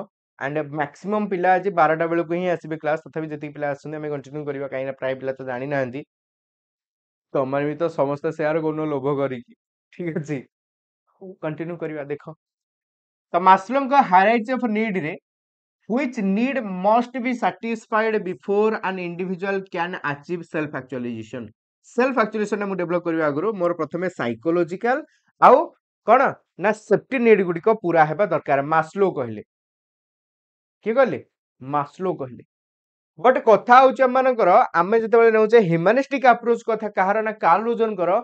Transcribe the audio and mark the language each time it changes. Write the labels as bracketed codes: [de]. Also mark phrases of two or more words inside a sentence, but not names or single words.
[en] and maximum [or] ପିଲା ଆଜି 12ଟା ବେଳକୁ ହିଁ ଆସିବେ କ୍ଲାସ୍, ତଥାପି ଯେତିକି ପିଲା ଆସୁଛନ୍ତି ଆମେ କଣ୍ଟିନ୍ୟୁ କରିବା, କାହିଁକିନା ପ୍ରାୟ ପିଲା ତ ଜାଣିନାହାନ୍ତି। ତମର ବି ତ ସମସ୍ତେ ସେୟାର କରୁନ ଲୋଭ କରିକି, ଠିକ ଅଛି। ହଉ କଣ୍ଟିନ୍ୟୁ କରିବା, ଦେଖ ତ ମାସ୍ଲୋଙ୍କ [en] hierarchy of need ରେ which need must be satisfied before an individual can achieve self actualization? Self actualization [or] ମୁଁ ଡେଭଲପ କରିବା ଆଗରୁ ମୋର ପ୍ରଥମେ ସାଇକୋଲୋଜିକାଲ ଆଉ କଣ ନା [en] safety need [or] ଗୁଡିକ ପୁରା ହେବା ଦରକାର, ମାସ୍ଲୋ କହିଲେ। କିଏ କହିଲେ? ମାସ୍ଲୋ କହିଲେ। ବଟ୍ କଥା ହଉଛି ଆମମାନଙ୍କର, ଆମେ ଯେତେବେଳେ ନେଉଛେ [en] humanistic approach [or] କଥା, କାହାର ନା କାର୍ଲ ରୋଜରଙ୍କର।